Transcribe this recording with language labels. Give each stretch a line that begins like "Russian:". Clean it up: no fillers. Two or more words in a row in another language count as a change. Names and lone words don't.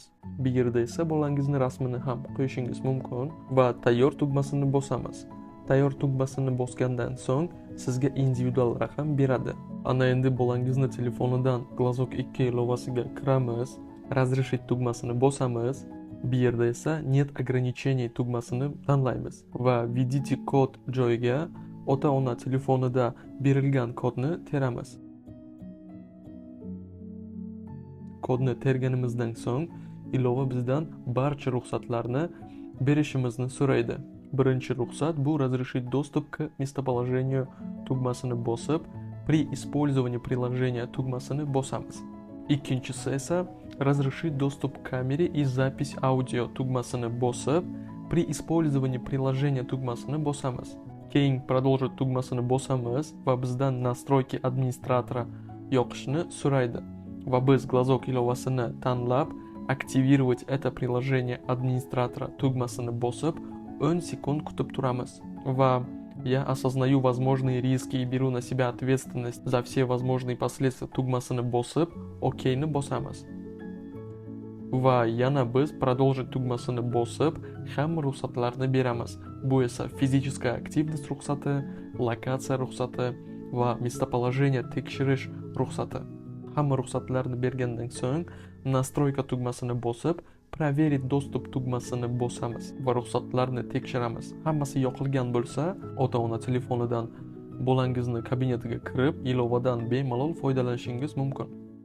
Uzbek: Bu yerda esa bolangizni rasmini ham qo'yishingiz mumkin va tayyor tugmasini bosamiz. Tayyor tugmasini bosgandan so'ng sizga individual raqam beradi. Ana endi bolangizni telefonidan Glazok 2 ilovasiga kiramiz, razрешить tugmasini bosamiz. Bu yerda esa
Russian: нет ограничений
Uzbek: tugmasini tanlaymiz va введите kod joyiga ota-ona telefonida berilgan kodni teramiz. Kodni terganimizdan so'ng ilova bizdan barcha ruxsatlarni berishimizni so'raydi. Birinchi ruxsat bu
Russian: разрешить доступ к местоположению
Uzbek: tugmasini bosib,
Russian: при использовании приложения
Uzbek: tugmasini bosamiz. Ikkinchisi esa
Russian: разрешить доступ к камере и запись аудио
Uzbek: tugmasini bosib,
Russian: при использовании приложения
Uzbek: tugmasini bosamiz. Keyin продолжить tugmasini bosamiz va bizdan
Russian: настройки администратора
Uzbek: yoqishni so'raydi. Va biz Glazok ilovasini tanlab,
Russian: активировать это приложение администратора
Uzbek: tugmasini bosib, 10 sekund kutib turamiz.
Russian: Va я осознаю возможные риски и беру на себя ответственность за все возможные последствия
Uzbek: tugmasini bosib, OK'ni bosamiz. Va yana biz продолжить tugmasini bosib, hamma ruxsatlarni beramiz. Bu esa
Russian: fizическая активность
Uzbek: ruxsati, lokatsiya ruxsati va местоположение tekshirish ruxsati. Hamma ruxsatlarni bergandan so'ng настройка tugmasini bosib,
Russian: проверить достуp
Uzbek: tugmasini bosamiz va ruxsatlarni tekshiramiz. Hammasi yoqilgan bo'lsa, ota-ona telefonidan bolangizni kabinetiga kirib, ilovadan bemalol foydalanishingiz mumkin.